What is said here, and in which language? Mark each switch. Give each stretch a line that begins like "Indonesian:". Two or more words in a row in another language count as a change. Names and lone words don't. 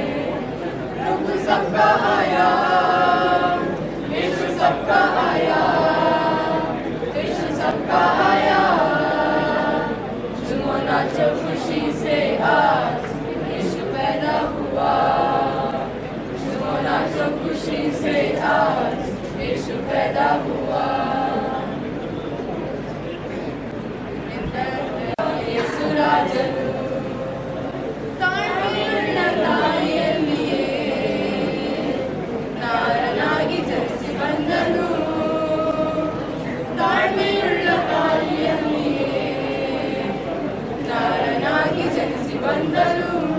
Hindi: प्रभु सबका आया, यीशु सबका आया, यीशु सबका आया। झूमो नाचो खुशी से आज यीशु पैदा हुआ, झूमो नाचो खुशी से आज यीशु पैदा हुआ।
Kannada: ಯೇಸು ರಾಜನು ತಾಳ್ಮೆಯುಳ್ಳ ತಾಯಿಯಲ್ಲಿಯೇ ನಾರನಾಗಿ ಜನಿಸಿ ಬಂದನು, ತಾಳ್ಮೆಯುಳ್ಳ ತಾಯಿಯಲ್ಲಿಯೇ ನಾರನಾಗಿ ಜನಿಸಿ ಬಂದನು।